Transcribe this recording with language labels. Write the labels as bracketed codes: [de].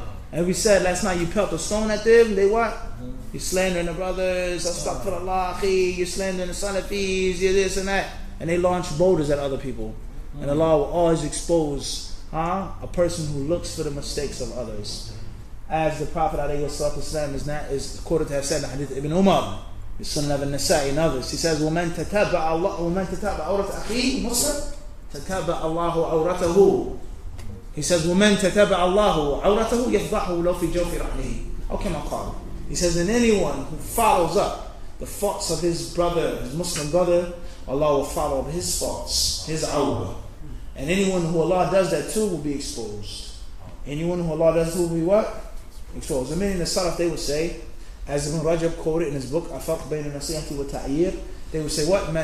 [en] And we said last night, you pelt a stone at them, they what? You're slandering the brothers, astaghfirullah, you're slandering the Salafis, you're this and that. And they launch boulders at other people. And Allah will always expose a person who looks for the mistakes of others. As the Prophet ﷺ is quoted to have said in the hadith Ibn Umar, the Sunnah of Nasa'i and others. He says, [ar] وَمَنْ تَتَبَعَ عَوْرَةَ أَخِيهِ مُسْلِمٍ تَتَبَعَ اللَّهُ عَوْرَتَهُ. [en] He says, [ar] وَمَنْ تَتَبَعَ اللَّهُ عَوْرَتَهُ يَفْضَحُهُ لَوْ فِي جَوْفِ رَحْلِهِ. [en] How can I call it? He says, and anyone who follows up the faults of his brother, his Muslim brother, Allah will follow up his faults, his awrah. And anyone who Allah does that to will be exposed. Anyone who Allah does to will be what? Exposed. I mean, in the Salaf they would say, as Ibn Rajab quoted in his book, Afaq Bayn al-Nasihati wa Ta'ir, they would say, what?